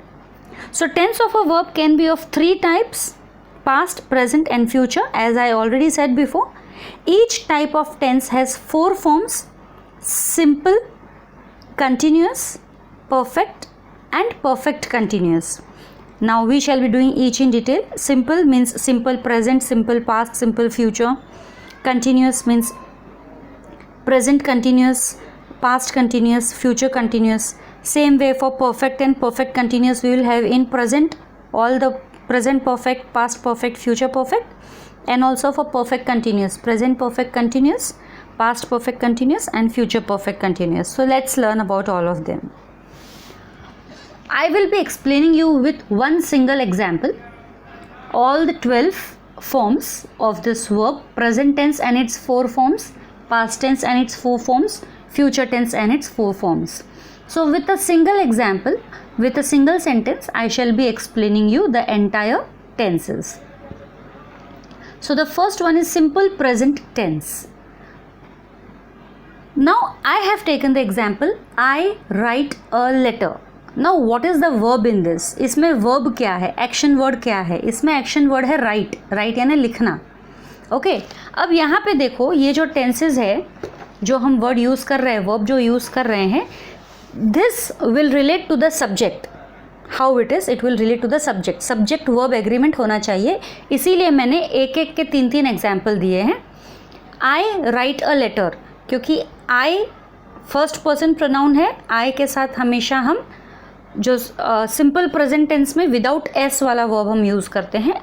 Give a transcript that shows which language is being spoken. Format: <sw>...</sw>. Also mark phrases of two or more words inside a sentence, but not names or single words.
<en>So tense of a verb can be of three types: past, present and future, as I already said before. Each type of tense has four forms: simple, continuous, perfect and perfect continuous. Now we shall be doing each in detail. Simple means simple present, simple past, simple future. Continuous means present continuous, past continuous, future continuous. Same way for perfect and perfect continuous, we will have in present all the present perfect, past perfect, future perfect, and also for perfect continuous, present perfect continuous, past perfect continuous and future perfect continuous. So let's learn about all of them. I will be explaining you with one single example all the 12 forms of this verb: present tense and its four forms, past tense and its four forms, future tense and its four forms. So with a single example, with a single sentence, I shall be explaining you the entire tenses. So the first one is simple present tense. Now I have taken the example, I write a letter. Now what is the verb in this?</en> <hi>इसमें verb क्या है,</hi> <en>action word</en> <hi>क्या है? इसमें</hi> <en>action word</en> <hi>है</hi> <en>write, write</en> <hi>यानी लिखना. ओके अब यहाँ पे देखो, ये जो टेंसेज है, जो हम</hi> <en>word use</en> <hi>कर रहे हैं, वर्ब जो यूज़ कर रहे हैं,</hi> <en>this will relate to the subject. How it is, it will relate to the subject. subject verb agreement</en> <hi>होना चाहिए, इसीलिए मैंने एक एक के तीन तीन एग्जाम्पल दिए हैं.</hi> <en>I write a letter,</en> <hi>क्योंकि</hi> <en>I first person pronoun</en> <hi>है. आई के साथ हमेशा हम जो</hi> <en>simple present tense</en> <hi>में</hi> <en>without s</en> <hi>वाला वर्ब हम यूज़ करते हैं.</hi>